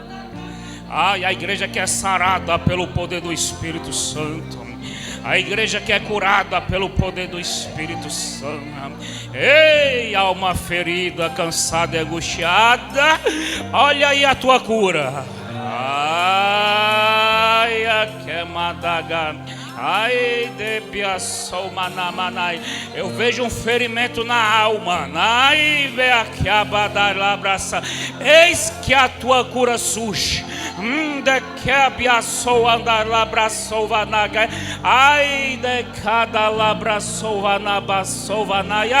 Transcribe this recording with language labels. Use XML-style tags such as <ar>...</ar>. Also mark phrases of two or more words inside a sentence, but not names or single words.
<pt>A igreja que é sarada pelo poder do Espírito Santo. A igreja que é curada pelo poder do Espírito Santo. Ei, alma ferida, cansada e angustiada, olha aí a tua cura. Ai, a queimadaga. Ai, debiaçou manamanai. Eu vejo um ferimento na alma. Ai, ve aqui abadalabraça. Eis que a tua cura surge. De que abiaçou andar labraçou vanaga. Ai, de cada labraçou vanabaçou vanaia.</pt>